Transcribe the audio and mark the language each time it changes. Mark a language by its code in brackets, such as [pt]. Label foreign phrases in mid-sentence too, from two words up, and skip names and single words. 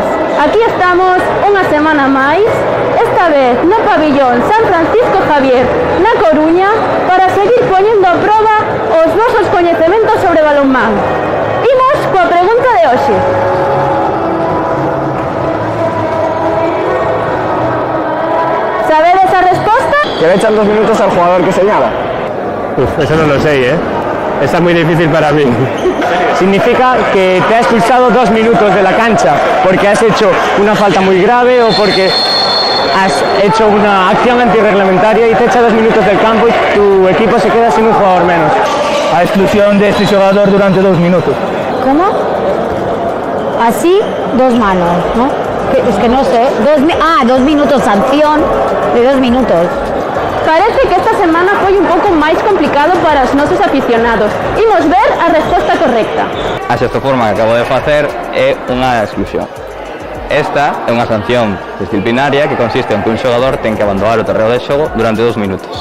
[gl] Aquí estamos unha semana máis, esta vez no pabillón San Francisco Javier, na Coruña, para seguir poñendo a proba os nosos coñecementos sobre balonmán. Imos coa pregunta de hoxe. Sabedes a resposta? [es] Que le echan 2 minutos al jugador que señala. Eso no lo sé, ¿eh? Está muy difícil para mí. Significa que te ha expulsado 2 minutos de la cancha porque has hecho una falta muy grave o porque has hecho una acción antirreglamentaria y te echa 2 minutos del campo y tu equipo se queda sin un jugador menos. A exclusión de este jugador durante 2 minutos. ¿Cómo? Así, 2 manos, ¿no? Es que no sé. 2 minutos, sanción de 2 minutos. [gl] Parece que esta semana foi un pouco máis complicado para os nosos aficionados. Imos ver a resposta correcta. A sexta forma que acabo de facer é unha exclusión. Esta é unha sanción disciplinaria que consiste en que un xogador ten que abandonar o terreo de xogo durante 2 minutos.